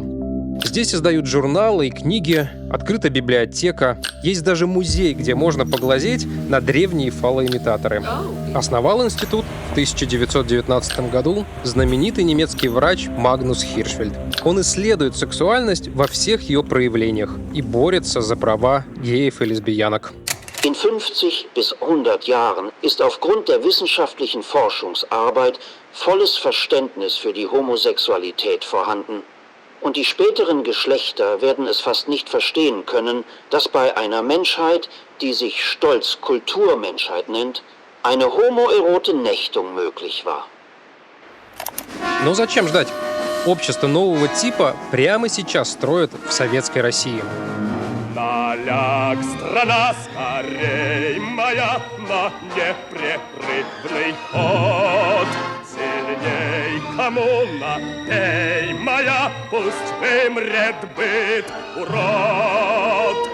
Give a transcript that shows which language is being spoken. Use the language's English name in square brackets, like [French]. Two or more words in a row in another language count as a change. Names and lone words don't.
[Russian] Здесь издают журналы и книги, открыта библиотека, есть даже музей, где можно поглазеть на древние фалоимитаторы. Основал институт в 1919 году знаменитый немецкий врач Магнус Хиршфельд. Он исследует сексуальность во всех ее проявлениях и борется за права геев и лесбиянок. [German] In 50 bis 100 Jahren ist aufgrund der wissenschaftlichen Forschungsarbeit volles Verständnis für die Homosexualität vorhanden. Und die späteren Geschlechter werden es fast nicht verstehen können, dass bei einer Menschheit, die sich stolz Kulturmenschheit nennt, eine homoerote Nächtung möglich war. [Russian] Но зачем ждать? Общество нового типа прямо сейчас строят в советской России. Наляг, страна, скорей моя, на непрерывный ход. Сильней коммуна, эй, моя, пусть вымрет быт, урод.